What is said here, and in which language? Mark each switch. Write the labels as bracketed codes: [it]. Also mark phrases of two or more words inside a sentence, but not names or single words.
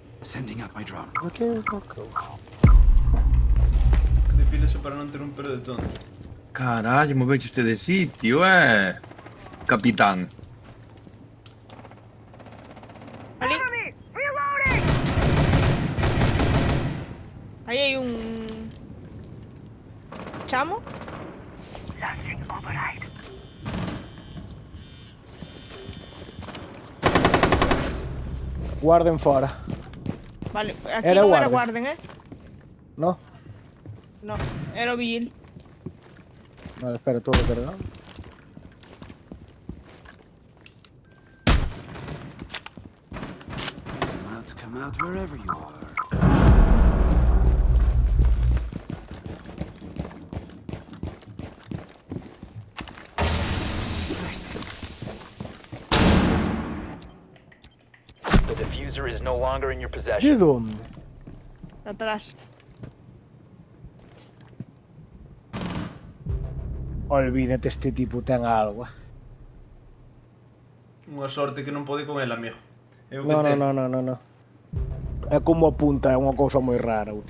[en] Sending out my drone. [gl] Aquí é o coco. Que depílese para non ter un pelo de tonto. Carallo, movete este de sitio, capitán. Ali. Aí hai un... Chamo? [en] Launching override. [gl] Guarden fora. Vale, aquí Era non era guarden. guarden, No? No, era o vigil. Vale, espera, todo cargado. [en] Come out wherever you are. The diffuser is no longer in your [gl] De [en] possession. [gl] onde? Atrás. Olvídate, este tipo ten algo. Unha sorte que non pode con el, amigo. É o que No, ten. no. É como apunta, é unha cousa moi rara, último.